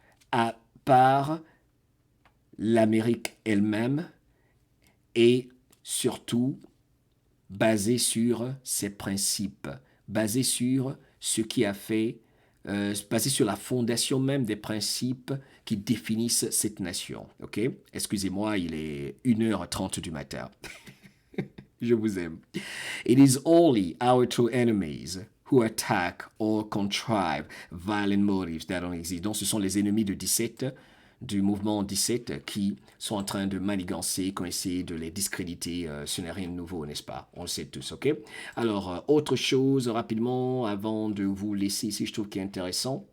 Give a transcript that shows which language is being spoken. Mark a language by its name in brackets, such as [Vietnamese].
[French] à part l'Amérique elle-même, et surtout basé sur ses principes, basé sur ce qui a fait, basé sur la fondation même des principes qui définissent cette nation. Ok? Excusez-moi, il est 1h30 du matin. Je vous aime. [English] It is only our true enemies who attack or contrive violent motives that don't exist. [French] Donc, ce sont les ennemis de 17, du mouvement 17, qui sont en train de manigancer, qui ont essayé de les discréditer. Ce n'est rien de nouveau, n'est-ce pas? On le sait tous, ok? Alors, autre chose, rapidement, avant de vous laisser ici, je trouve qu'il est intéressant.